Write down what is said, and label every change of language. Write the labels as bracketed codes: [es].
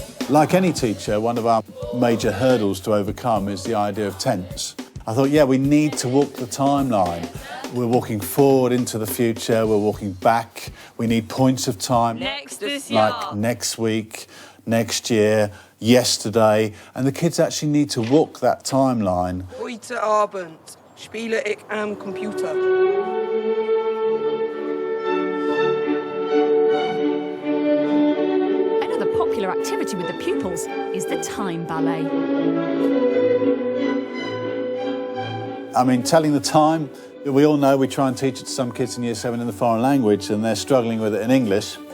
[en] Like any teacher, one of our major hurdles to overcome is the idea of tense. I thought, yeah, we need to walk the timeline. We're walking forward into the future, we're walking back. We need points of time. Next this year. Like next week, next year, yesterday. And the kids actually need to walk that timeline. [de] Heute Abend spiele ich am Computer. [en] Another popular activity with the pupils is the time ballet. I mean, telling the time, we all know we try and teach it to some kids in Year 7 in the foreign language and they're struggling with it in English.